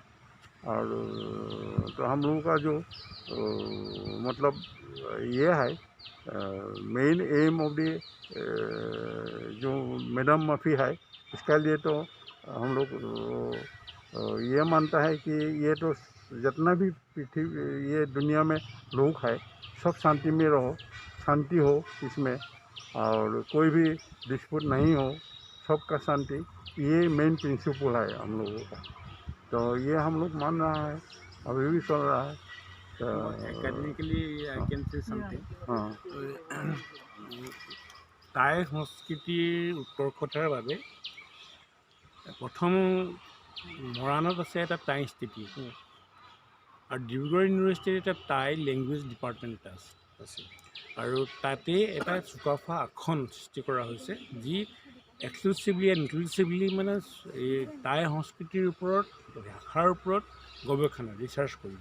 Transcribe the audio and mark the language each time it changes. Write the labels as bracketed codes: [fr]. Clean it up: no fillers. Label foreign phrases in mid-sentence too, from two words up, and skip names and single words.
[hi] और तो हम लोगों का जो मतलब ये है [en] main aim of the [hi] जो मेडम माफी है, इसके लिए तो हम लोग ये मानता है कि ये तो जितना भी पृथ्वी ये दुनिया में लोग है सब शांति में रहो, शांति हो इसमें और कोई भी डिस्प्यूट नहीं हो, सबका शांति, ये [en] main principle [hi] है हम लोगों का. तो ये हम लोग मान रहा है, अभी भी चल रहा है. [en] academically I can say something. [as] টাই সংস্কৃতিৰ উৎকৰ্ষতাৰ বাবে প্ৰথম মৰাণত আছে এটা টাই ইনষ্টিটিউট আৰু ডিব্ৰুগড় ইউনিভাৰ্চিটিৰ এটা টাই [en] language department [as] আছে আৰু তাতে এটা চুকাফা আসন সৃষ্টি কৰা হৈছে যি [en] exclusively and inclusively [as] মানে এই টাই সংস্কৃতিৰ ওপৰত ভাষাৰ ওপৰত গৱেষণা ৰিচাৰ্চ কৰিব.